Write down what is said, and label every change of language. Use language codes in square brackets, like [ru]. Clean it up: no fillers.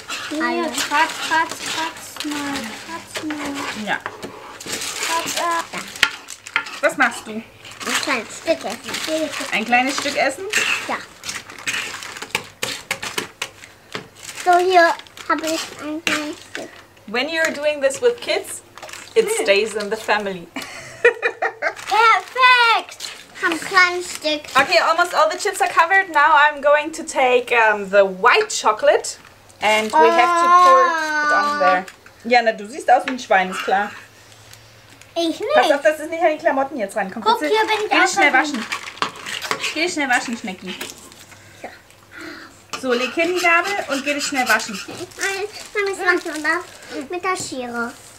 [de] Hier, kratz mal. Ja. Kratz, Was machst du? ein kleines Stück essen. Ein kleines Stück essen? Ja. So, hier habe ich ein kleines Stück. [en] When you're doing this with kids, it stays in the family. [de] Perfekt. Ein kleines Stück. [en] Okay, almost all the chips are covered. Now I'm going to take the white chocolate and we have to pour it on there. [de] Ja, na, du siehst aus wie ein Schwein, ist klar. Ich nicht. Pass auf, dass es nicht an die Klamotten jetzt rankommt. Guck, hier bin ich Geh auch schnell drin. waschen. Geh schnell waschen, Schnecki. Ja. So, leg hin die Gabel und geh dich schnell waschen. Ich mache das mit der Schere.